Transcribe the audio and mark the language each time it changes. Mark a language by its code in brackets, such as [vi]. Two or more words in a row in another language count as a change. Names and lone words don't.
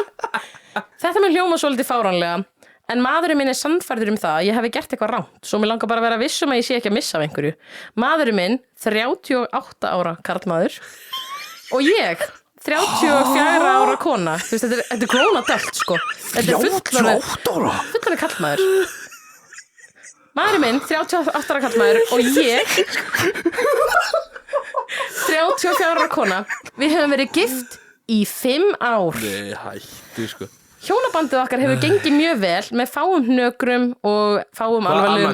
[is] Þetta með hljóma svolítið fáránlega, en maðurinn minn er sannfærður það að ég hef gert eitthvað ránt, svo mér langar bara að vera viss að ég sé ekki að missa af einhverju. Maðurinn minn, 38 ára karlmaður, og ég, 34 ára kona. Þú veist, þetta er [en] grown adult, [is] sko. Þetta er fullorðinn karlmaður. Maðurinn minn, 38 ára karlmaður, og ég, 34 ára kona. Við höfum verið gift í 5 ár. Nei, hættu, sko. Hjónabandið okkar hefur gengið mjög vel með fáum hnökrum og fáum alvarlegum...